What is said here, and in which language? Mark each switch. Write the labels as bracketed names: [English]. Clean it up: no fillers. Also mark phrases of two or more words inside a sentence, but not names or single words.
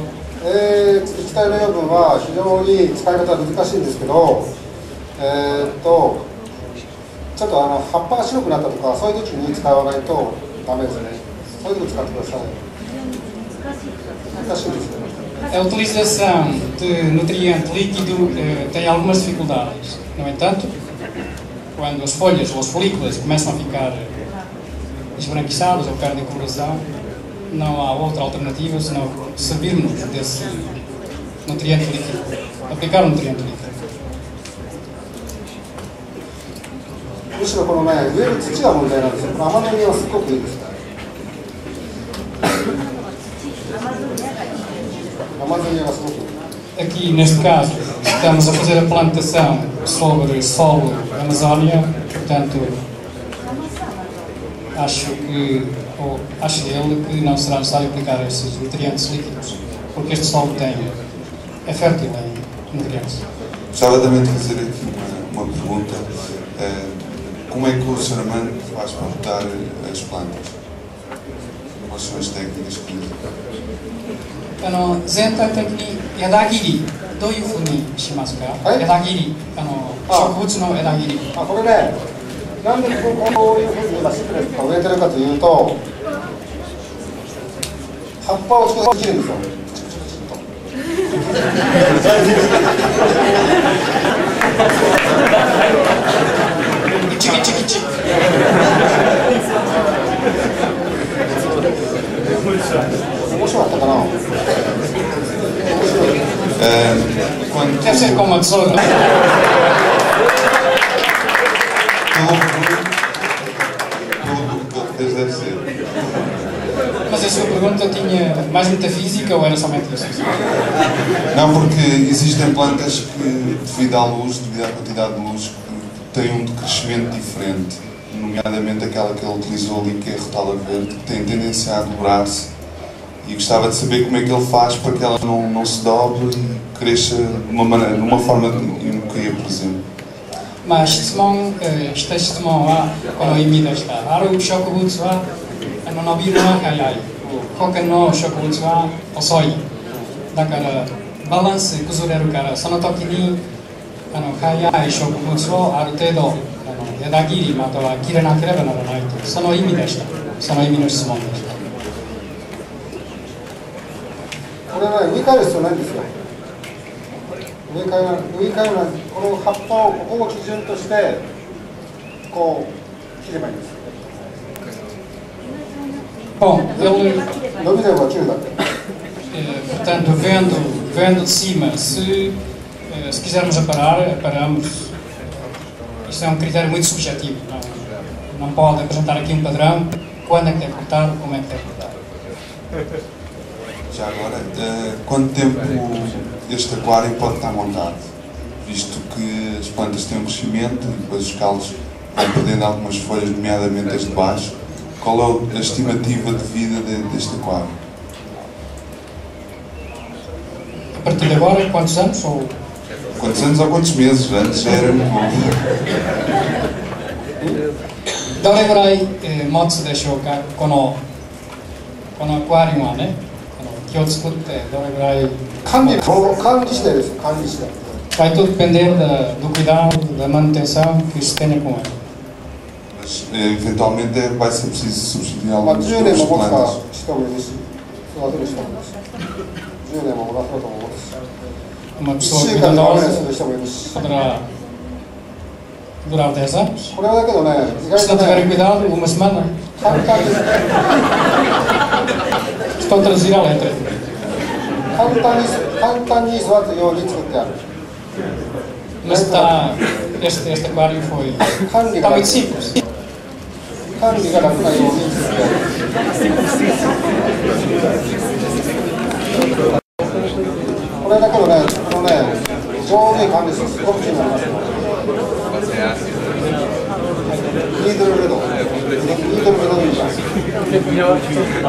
[Japanese] 液体の栄養分は非常に使い方は難しいんですけど、ちょっと葉っぱが白くなったとかそういう時に使わないとダメですね。そういうの使ってください。難しいですよね。 [Portuguese] A utilização de nutriente líquido tem algumas dificuldades. No entanto, quando as folhas ou as folículas começam a ficar esbranquiçadas ou perdem coloração, não há outra alternativa senão servirmos desse nutriente líquido, aplicar um nutriente líquido. [Japanese] むしろこのね、植える土が問題なんですよ。この甘の実はすごくいいです。 [Portuguese] Aqui, neste caso, estamos a fazer a plantação sobre solo da Amazónia, portanto, acho ele que não será necessário aplicar esses nutrientes líquidos, porque este solo é fértil em nutrientes. Gostava também de fazer aqui uma pergunta. Como é que o Sr. Armando faz para botar as plantas? Quais são as técnicas que usa? [Japanese] 全体的に枝切り、どういうふうにしますか。枝切り、植物の枝切り。これね、なんでこういうふうに今シンプルに植えてるかというと、葉っぱを少し切るんですよ。チキチキチ。面白かったかな。 [Portuguese] Deve ser com uma tesoura. Deve ser. Mas a sua pergunta tinha mais metafísica ou era somente isso? Não, porque existem plantas que, devido à luz, devido à quantidade de luz, têm um decrescimento diferente. nomeadamente aquela que ele utilizou ali, que é a rotala verde, que tem tendência a dobrar-se. E gostava de saber como é que ele faz para que ela não se dobre e cresça de uma forma inúquia, por exemplo. [Japanese] まあ質問した質問はこの意味でした。ある植物は伸びるのは早い。他の植物は遅い。だからバランス崩れるから、その時に早い植物をある程度枝切りまたは切れなければならないという、その意味でした。その意味の質問でした。これは植え替える必要ないんですよ。植え替えはこの葉っぱをここを基準としてこう切ればいいんです。 [Portuguese] Bom, ele, [Japanese] 伸びれば切るだけ。 [Portuguese] portanto, vendo de cima, se quisermos aparamos. Isto é critério muito subjetivo. Não pode apresentar aqui padrão. Quando é que deve cortar, como é que deve cortar. Já agora, quanto tempo este aquário pode estar montado? Visto que as plantas têm um crescimento e depois os calos vão perdendo algumas folhas, nomeadamente as de baixo. Qual é a estimativa de vida deste aquário? A partir de agora, quantos anos? Quantos anos ou quantos meses? Antes já era muito bom. [Japanese] どれぐらい持つでしょうか、このアクアリウムはね、気を作ってどれぐらい管理してです。管理して。 [Portuguese] Vai tudo depender do cuidado, da manutenção que se tenha com ele. Mas eventualmente vai ser preciso substituir algumas [Japanese] 10 年も持つか [Portuguese] plantas. [Japanese] 人もいるし、育てる人もいるし、10年も持たせるとも持つし、 [Portuguese] Uma [Japanese] 1 [Portuguese] pessoa [Japanese] 週間でダメにす [Portuguese] cuidadosa [Japanese] る人もいるし。 [Portuguese] poderá durar 10 anos. [Japanese] これはだけどね、意外 [Portuguese] Se [Japanese] と [Portuguese] não tiverem [Japanese] ね、 [Portuguese] cuidado, uma semana. [Japanese] 簡単に [Portuguese] Estou a traduzir a letra. [Japanese] 簡単に育つように作ってある。 [Portuguese] Mas este aquário foi. [Japanese] 管理 [Portuguese] Está [Japanese] が [Portuguese] muito simples. [Japanese] 管理が楽なように作ってある。これだけどね、上手に管理するとすごく気になりますよ。ニードルレドウィーカー。